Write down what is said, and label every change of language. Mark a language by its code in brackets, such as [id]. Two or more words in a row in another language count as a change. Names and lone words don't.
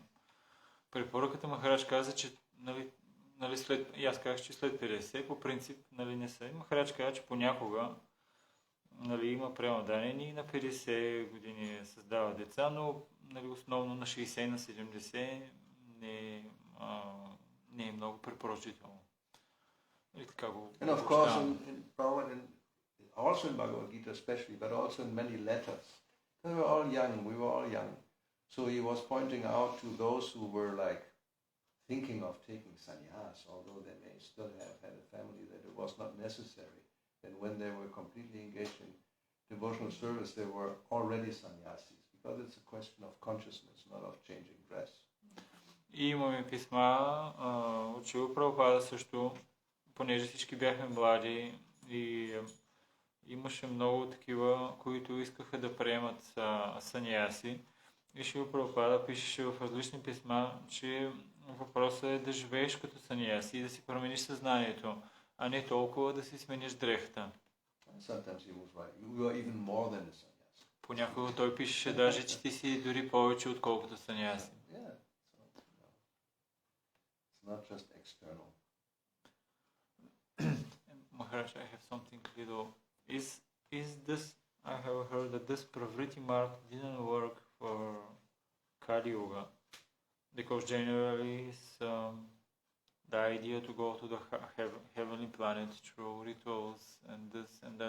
[bg] Препоръката Махарадж каза, че нали, след, и аз казах, че след 50 по принцип нали, не са. И Махарадж каза, че понякога нали, има пренаданени и на 50 години създава деца, но нали, основно на 60 на 70 не е много препоръчително. И така го [en] And of course, also in Bhagavad Gita especially, but also in many letters, we were all young. So he was pointing out to those who were like thinking of taking sannyas, although they may still have had a family, that it was not necessary. And when they were completely engaged in devotional service, they were already sannyasis, because it's a question of consciousness, not of changing dress. [bg] И имаме писма от Шрила Прабхупада също, понеже всички бяхме млади и имаше много такива, които искаха да приемат саньяси. И Шрила Прабхупада пишеше в различни писма, че въпросът е да живееш като саньяси и да си промениш съзнанието, а не толкова да си смениш дрехата. Понякога той пишеше даже, че ти си дори повече отколкото саньяси. [en] Not just external. Maharaj, I have something little. Is this? I have heard that this Pravriti mark didn't work for Kali Yuga because generally it's the idea to go to the heavenly planet through rituals and this and that.